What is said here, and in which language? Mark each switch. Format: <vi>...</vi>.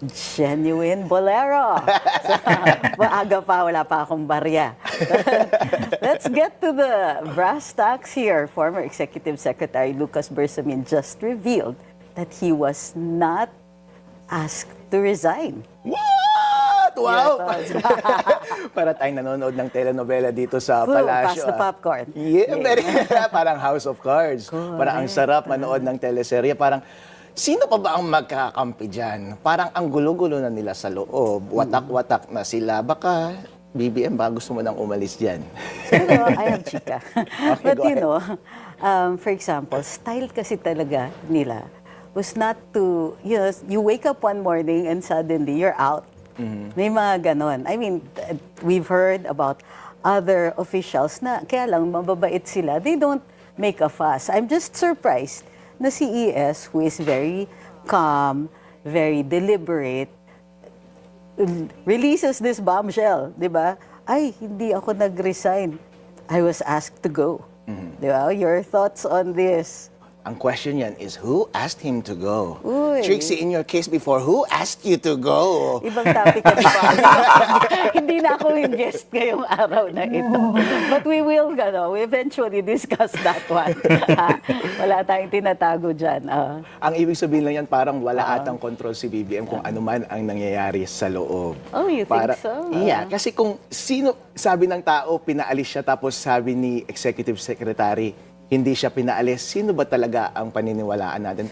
<tl>Genuine Bolero. Maaga pa, wala pa akong barya.</tl> <en>Let's get to the brass tacks here. Former Executive Secretary Lucas Bersamin just revealed that he was not asked to resign. What? Wow!</en> <tl>Para tayong nanonood ng telenovela dito sa Palasyo.</tl> <en>Pass the popcorn. Yeah, very parang House of Cards.</en> <tl>Parang ang sarap manood ng teleserye. Parang, sino pa ba ang magkakampi dyan? Parang ang gulo-gulo na nila sa loob. Watak-watak na sila. Baka, BBM, ba gusto mo nang umalis dyan? Pero</tl> <en>I have</en> <tl>chika.</tl> <en>Okay, But go you ahead. know, for example, style kasi talaga nila was not to, you know, you wake up one morning and suddenly you're out.</en> <tl>May mga ganon.</tl> <en>I mean, we've heard about other officials</en> <tl>na kaya lang mababait sila.</tl> <en>They don't make a fuss. I'm just surprised na si ES, who is very calm, very deliberate, releases this bombshell, di ba?</en> <tl>Ay, hindi ako nag-resign.</tl> <en>I was asked to go.</en> <tl>Di ba?</tl> <en>Your thoughts on this? Ang question yan is, who asked him to go? Uy. Trixie, in your case before, who asked you to go?</en> <tl>Ibang topic at iba. Hindi na ako yung guest ngayong araw na ito.</tl> <en>But we will, we eventually discuss that one.</en> <tl>Wala tayong tinatago dyan. Ang ibig sabihin lang yan, parang wala atang control si BBM kung ano man ang nangyayari sa loob.</tl> <en>Oh, you think so?</en> <tl>Yeah, kasi kung sino, sabi ng tao, pinaalis siya, tapos sabi ni Executive Secretary, hindi siya pinaalis, sino ba talaga ang paniniwalaan natin?</tl>